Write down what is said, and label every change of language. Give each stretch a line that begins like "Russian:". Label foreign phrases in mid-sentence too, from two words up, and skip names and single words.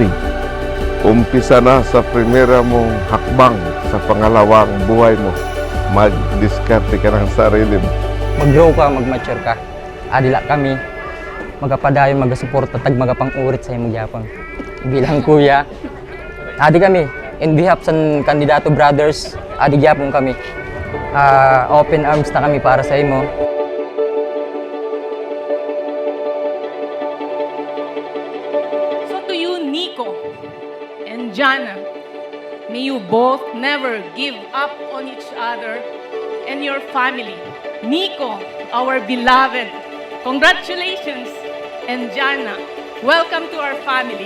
Filipino: Umpisa na sa primera mong hakbang sa pangalawang buhay mo. Mag-diskarte ka ng sarili mo. Mag-grow ka, mag-mature ka.
Hiligaynon: Adila kami, magapadayon, mag-suporta, tag magapang-urit sa imong gyapon. Bilang kuya, adi kami,
English: in behalf
Hiligaynon: sa kandidato brothers, adi gyapon kami.
English: Open arms
Hiligaynon: na kami para sa imo.
English: To you, Nico and Jana, may you both never give up on each other and your family. Nico, our beloved, congratulations. And Jana, welcome to our family.